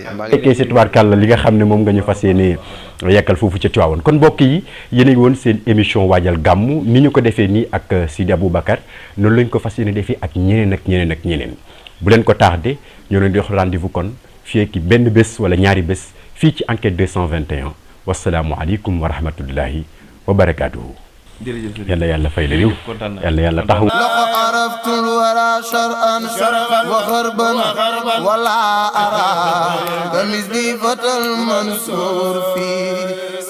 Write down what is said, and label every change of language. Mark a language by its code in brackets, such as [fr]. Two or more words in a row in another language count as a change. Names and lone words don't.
[wo] fekkee si tubaarkàlla li nga xam ne moom nga ñu fas yéene yekkal foofu ca Tiwaawan kon mbokk yi yéen a ngi woon seen émission waajal gàmmu ni ñu ko defee nii ak Sidi Aboubacar noonu lañ ko fas yéene defee ak ñeneen bu leen ko tardé ñoo leen di wax rendez-vous kon fii ki benn bés wala ñaari bés fii ci enquête 221 [ar] والسلام عليكم ورحمة الله وبركاته. [wo] yàlla yàlla fay la yiw yàlla taxaw. [ar] لقد عرفت الورى شرعا وغربا ولا أرى كمثلي فتى المنصور في